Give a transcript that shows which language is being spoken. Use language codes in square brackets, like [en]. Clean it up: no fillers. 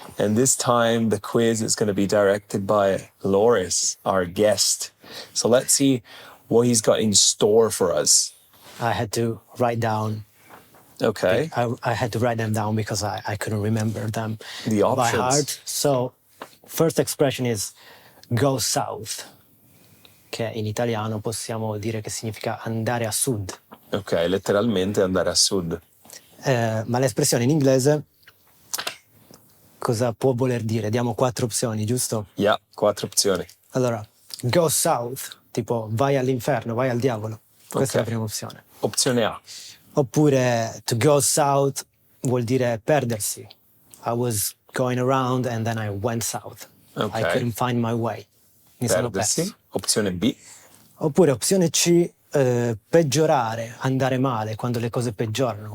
[en] And this time, the quiz is going to be directed by Loris, our guest. So let's see what he's got in store for us. I had to write down. Okay. I had to write them down because I couldn't remember them The by options. heart. So, first expression is go south, [it] che in italiano possiamo dire che significa andare a sud. Ok, letteralmente andare a sud. Ma l'espressione in inglese cosa può voler dire? Diamo 4 opzioni, giusto? Yeah, 4 opzioni. Allora, go south, tipo vai all'inferno, vai al diavolo. Questa è Ok. la prima opzione. Opzione A. Oppure to go south vuol dire perdersi. [en] I was going around and then I went south. Ok. I couldn't find my way. [it] Mi sono Perdersi. perso. Opzione B. Oppure opzione C, peggiorare, andare male, quando le cose peggiorano.